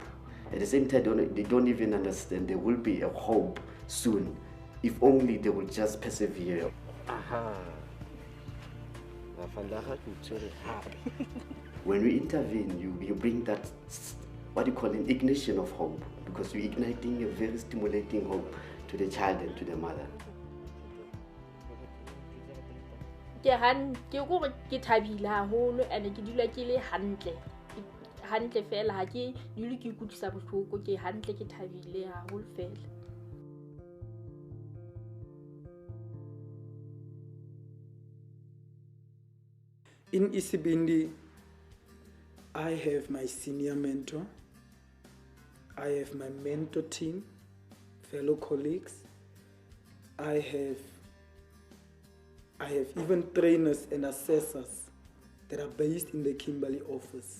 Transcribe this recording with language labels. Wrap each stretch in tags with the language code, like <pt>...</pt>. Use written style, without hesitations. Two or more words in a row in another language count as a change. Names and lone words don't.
<en>At the same time, they don't even understand there will be a hope soon, if only they will just persevere. Aha. When we intervene, you bring that, what you call an ignition of hope, because you're igniting a very stimulating hope to the child and to the mother.</en> <st>Ke thabile haholo and ke dula ke le hantle fela ha ke dule ke ikutlisa bohloko ke hantle ke thabile haholo fela.</st> <en>In Isibindi, I have my senior mentor, I have my mentor team, fellow colleagues, I have even trainers and assessors that are based in the Kimberley office.</en>